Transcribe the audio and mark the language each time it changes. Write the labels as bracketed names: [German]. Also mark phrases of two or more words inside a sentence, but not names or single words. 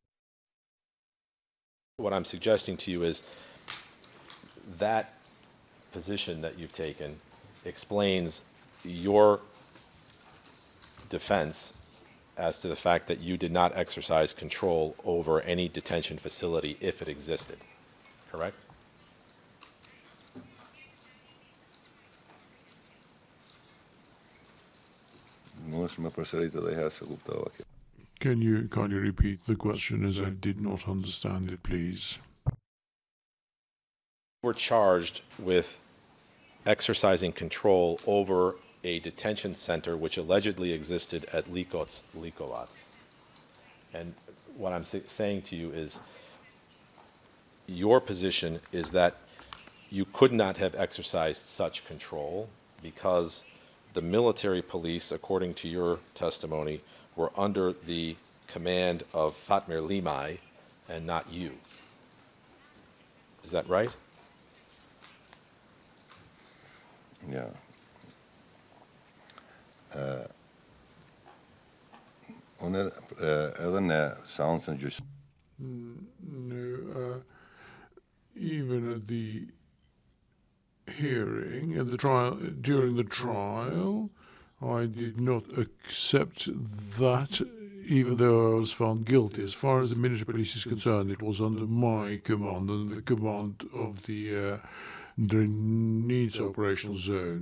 [English] What I'm suggesting to you is that position that you've taken explains your defense as to the fact that you did not exercise control over any detention facility if it existed, correct? [Albanian] mos më përsërit edhe herë se kuptova kjo. [English] Can you kindly repeat the question as I did not understand it, please? We're charged with exercising control over a detention center which allegedly existed at Likovats. And what I'm saying to you is your position is that you could not have exercised such control because the military police, according to your testimony, were under the command of Fatmir Limay and not you. Is that right? [Albanian] Ja. Unë edhe në seancën gjyqësore [English] No, even at the hearing, at the trial, during the trial, I did not accept that, even though I was found guilty. As far as the military police is concerned, it was under my command and the command of the Drenica operational zone.